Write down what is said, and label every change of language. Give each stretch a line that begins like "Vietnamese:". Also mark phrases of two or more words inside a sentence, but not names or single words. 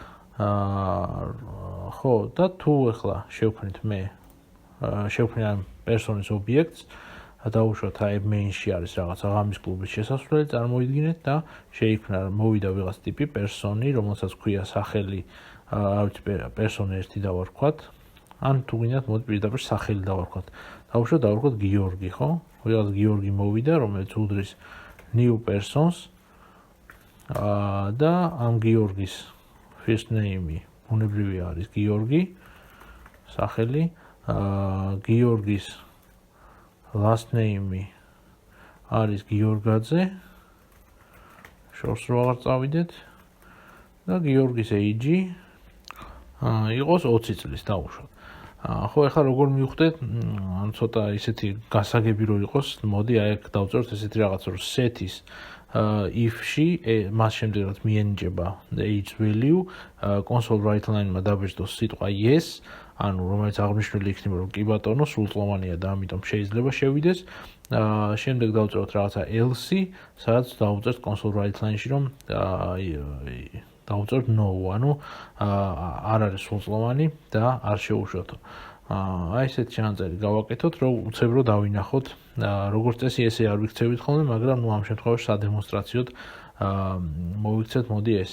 Georgian: ხო, და თუ ახლა შევქმნით შევქმნით ამ პერსონის ობიექტს, დავუშვათ აი main-ში არის რაღაცა ღამის კლუბის შესასვლელი, წარმოიდგინეთ და შეიქმნა მოვიდა ვიღაც ტიპი პერსონი, რომელსაც ქვია სახელი, არ ვიცი, პერსონი 1 დავარქვათ, ან თუ გინდათ მოდი პირდაპირ სახელი დავარქვათ. დავუშვათ გიორგი, ხო? ვიღაც გიორგი მოვიდა, რომელიც უდრის
English: new persons
Georgian: და ამ გიორგის
English: first name-
Georgian: ი ბუნებრივი არის გიორგი, სახელი, გიორგის
English: last name-
Georgian: ი არის გიორგაძე, შორს რო აღარ წავიდეთ და გიორგის age-ი იყოს 20 წლის დავუშვათ. ხო, ახლა როგორ მივხვდეთ, ან ცოტა ისეთი გასაგები რო იყოს, მოდი აი აქ დავწეროთ ესეთი რაღაც, რომ set-ის if-ში მას შემდეგ რაც მიენიჭება
English: age value, console write line-
Georgian: მა დაბეჭდოს სიტყვა yes, ანუ რომელიც აღნიშნული იქნება რომ კი ბატონო სრულწლოვანია და ამიტომ შეიძლება შევიდეს. შემდეგ დავწეროთ რაღაცა else, სადაც დავუწერთ
English: console write line-
Georgian: ში რომ დავუწერთ no, ანუ არ არის სრულწლოვანი და არ შეუშვათო. აი ესეთ ჩანაწერი გავაკეთოთ, რომ უცებრო დავინახოთ, როგორც წესი ესე არ ვიქცევით ხოლმე, მაგრამ ნუ ამ შემთხვევაში სადემონსტრაციოდ მოვიქცეთ, მოდი ესე.